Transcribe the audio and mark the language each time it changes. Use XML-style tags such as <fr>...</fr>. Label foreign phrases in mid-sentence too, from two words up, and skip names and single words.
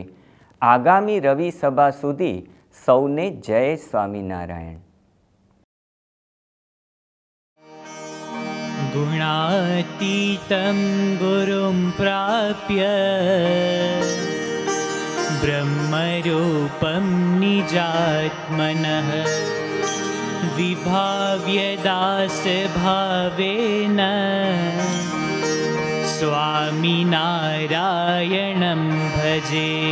<gu>આગામી રવિ સભા સુધી સૌને જય સ્વામિનારાયણ.</gu> <sa>गुणातीतं गुरुं प्राप्य ब्रह्मरूपं निजात्मनः विभाव्य दासभावेन स्वामिनारायणं भजे।</sa>